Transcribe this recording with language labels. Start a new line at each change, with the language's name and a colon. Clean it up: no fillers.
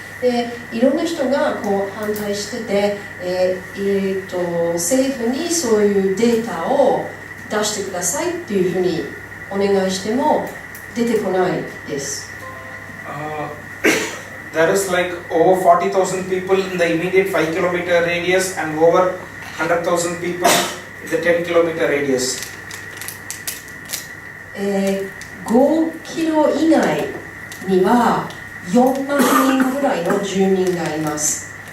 Japanese: で、いろんな人が反対してて、政府にそういうデータを出してくださいっていうふうにお願いしても出てこないです。
English: There is over 40,000 people in the immediate 5-kilometer radius and over 100,000 people in the 10-kilometer radius.
Japanese: 5キロ以内には4万人ぐらいの住民がいます。